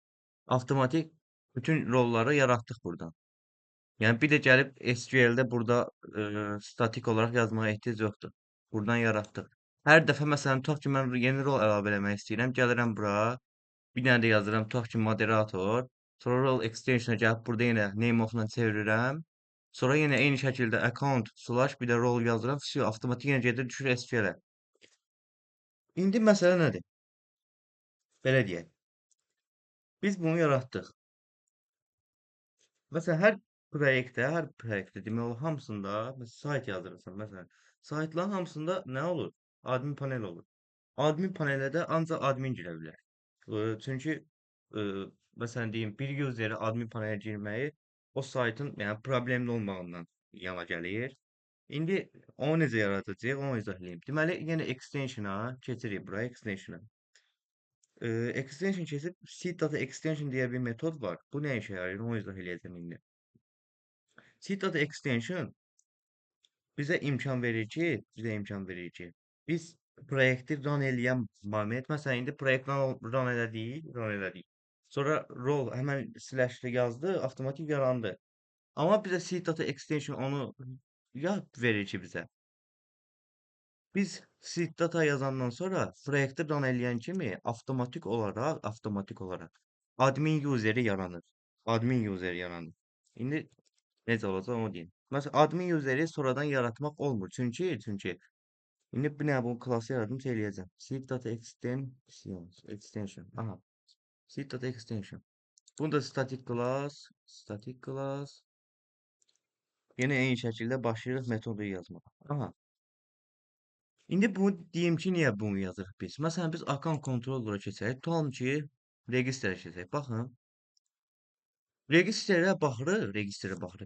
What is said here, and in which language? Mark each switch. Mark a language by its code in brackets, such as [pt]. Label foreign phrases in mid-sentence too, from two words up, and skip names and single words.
[az] Avtomatik bütün rolları yaratdıq buradan. Yəni bir də gəlib SQL-də burada statik olaraq yazmağa ehtiyac yoxdur. Buradan yaratdıq. Hər dəfə məsələn tutaq ki, mən yeni rol əlavə eləmək istəyirəm. Gəlirəm bura, bir dənə də yazıram tutaq ki, moderator. Sonra [en] role extension-a [az] gəlib burada yenə [en] name of-la [az] çevirirəm. Sonra yenə eyni şəkildə account slash bir də role yazıram. Vsyo, avtomatik yenə gedir düşür SQL-ə. İndi məsələ nədir? Belə deyək. Biz bunu yaratdıq. Məsələn, hər proyektdə demək olar hamısında məsələn sayt yazırsan, məsələn, saytların hamısında nə olur? Admin panel olur. Admin panelə də ancaq admin girə bilər. Çünki ə, məsələn deyim, bir userə admin panelə girməyi o saytın yəni problemli olmağından yana gəlir. İndi onu necə yaradacağıq, onu izah edeyim. Deməli, yenə extension-a keçirik bura extension-a. Extension keçib [en] seed data extension [az] deyə bir metod var. Bu nə işə yarayır? Onu izah edəcəm indi. [en] Seed data extension [az] bizə imkan verir ki, biz proyekti run eləyən moment, məsələn, indi proyekt run elədik. Sonra rol həmən slashlə yazdı, avtomatik yarandı. Amma bizə [en] seed data extension [az] onu verir ki bizə. Biz [en] seed data [az] yazandan sonra proyekti run eləyən kimi avtomatik olaraq admin useri yaranır. Admin useri yaranır. İndi necə olacaq onu deyim. Məsələn, admin useri sonradan yaratmaq olmur. Çünki indi bir dənə bu klası yaradım şey eləyəcəm. [en] Seed data extension. [az] Aha. [en] Seed data extension. [az] Bunda [en] static class. [az] Yenə eyni şəkildə başlayırıq metodu yazmağa. Aha. İndi bunu deyim ki, niyə bunu yazırıq biz? Məsələn, biz [en] account controller'a [az] keçək. Tutalım ki, registrə keçək. Baxın. Registrə baxırıq.